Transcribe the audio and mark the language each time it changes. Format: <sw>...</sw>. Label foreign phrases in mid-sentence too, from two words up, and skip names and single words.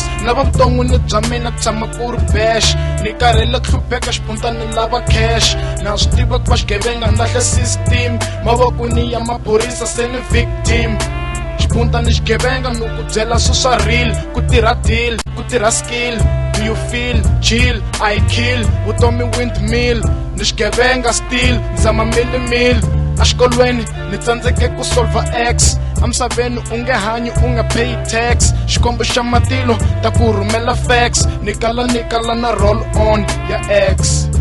<ts>Na va vuton'wini bya mina ku tshama ku ri bash, ni karhele ku hlupheka xipunda ni lava cash. Na swi tiva ku va xigevenga ni lahle system, mavokweni ya maphorisa se ni victim. Xipunda ni xigevenga ni ku byela swi swa real, ku tirha deal, ku tirha skill.</ts> <en>Do you feel chill? I kill vutomi windmill,</en> <ts>ni xigevenga</ts> <en>still</en> <ts>nzama milimil. A xikolweni ni tsandzeke ku solva x, emisaveni u nge hanyi u nga</ts> <en>pay tax.</en> <ts>Xikombo xa matilo ta ku rhumela fax, ni kala na</ts> <en>roll on</en> <ts>ya x.</ts>